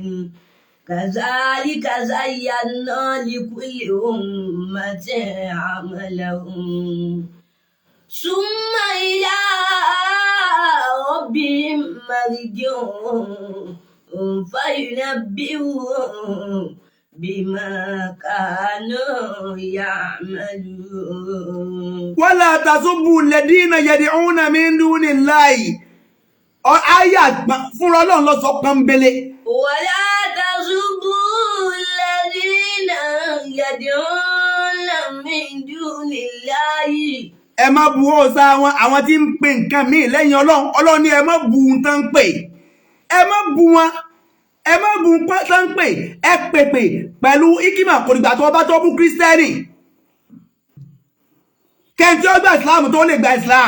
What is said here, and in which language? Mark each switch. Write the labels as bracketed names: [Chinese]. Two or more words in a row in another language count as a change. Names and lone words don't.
[Arabic] كذلك زينا لكل أمة عملهم ثم إلى ربهم مرجعهم فينبئهم بما كانوا يعملون. ولا تسبوا الذين يدعون من دون الله. [Yoruba] Àyà fún Ọlọ́run ló sọ pọ́nbélé. [Arabic] ولا تسبوا الذين يدعون من دون الله. [Yoruba] Ẹ má bú òòṣà wọn, àwọn tí ń pè nǹkan míì lẹ́yìn Ọlọ́run. Ọlọ́run ní ẹ má bú ohun tán ń pè. Ẹ má bú wọn, ẹ má bú ohun tán ń pè. Ẹ pèpè pẹ̀lú ikima kò dìgbà tó bá tó bú Kírísítẹ́nì. Kẹ́ntì ó gba Islam tó lè gba Islam.